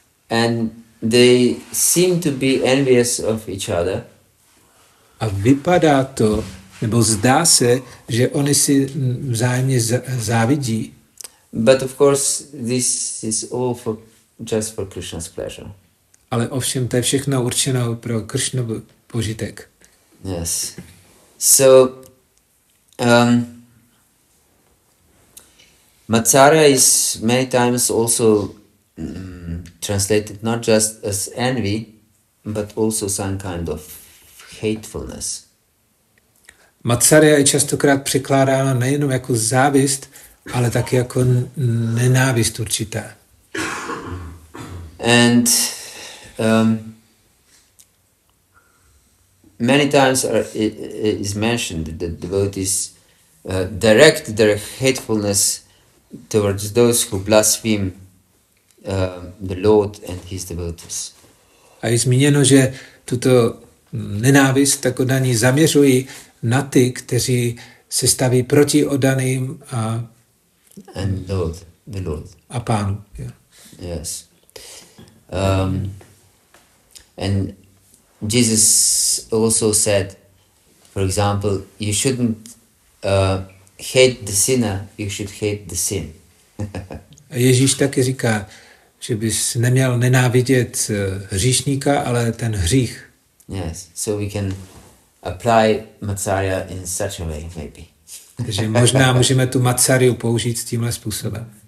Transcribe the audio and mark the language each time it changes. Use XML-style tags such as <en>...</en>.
<en>And they seem to be envious of each other.</en> <cs>A vypadá to, nebo zdá se, že oni si vzájemně závidí.</cs> <en>But of course, this is all just for Krishna's pleasure.</en> <cs>Ale ovšem to je všechno určeno pro Krišnův požitek.</cs> <en>Yes. So, Matsarya is many times also translated not just as envy, but also some kind of hatefulness.</en> <cs>Matsarya je častokrát překládána nejenom jako závist, ale taky jako nenávist určitá.</cs> <en>And many times is mentioned that devotees direct their hatefulness towards those who blaspheme the Lord and his devotees.</en> <cs>A je zmíněno, že tuto nenávist tak oddaní zaměřují na ty, kteří se staví proti oddaným</cs> <en>and the Lord.</en> <cs>A Pánu. Yeah.</cs> <en>Yes. And Jesus also said, for example, you shouldn't hate the sinner, you should hate the sin.</en> <cs>Ježíš taky říká, že bys neměl nenávidět hříšníka, ale ten hřích.</cs> <en>Yes, so we can apply Matsarya in such a way, maybe.</en> <cs>Takže možná můžeme tu Matsaryu použít s tímhle způsobem.</cs>